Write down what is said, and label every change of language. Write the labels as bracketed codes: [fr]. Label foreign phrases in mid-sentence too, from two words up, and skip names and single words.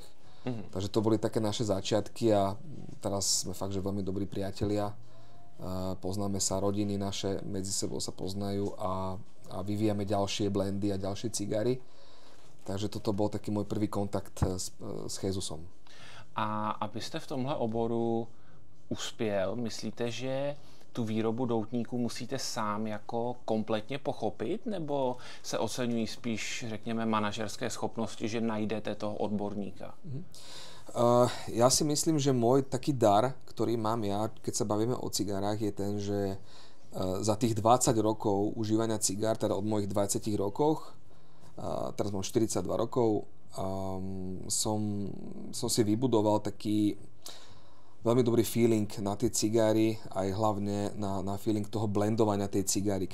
[sk] Takže to boli také naše začiatky a teraz sme fakt, že veľmi dobrí priatelia. Poznáme sa, rodiny naše medzi sebou sa poznajú a vyvíjame ďalšie blendy a ďalšie cigary. Takže toto bol taký môj prvý kontakt s Jezusom. [cs] A abyste v tomhle oboru uspěl, myslíte, že tu výrobu doutníků musíte sám jako kompletně pochopit, nebo se oceňují spíš, řekněme, manažerské schopnosti, že najdete toho odborníka? [sk] Ja si myslím, že môj taký dar, ktorý mám ja, keď sa bavíme o cigarách, je ten, že za tých 20 rokov užívania cigár, teda od mojich 20 rokoch, teraz mám 42 rokov, som si vybudoval taký veľmi dobrý feeling na tie cigáry, aj hlavne na feeling toho blendovania tej cigáry.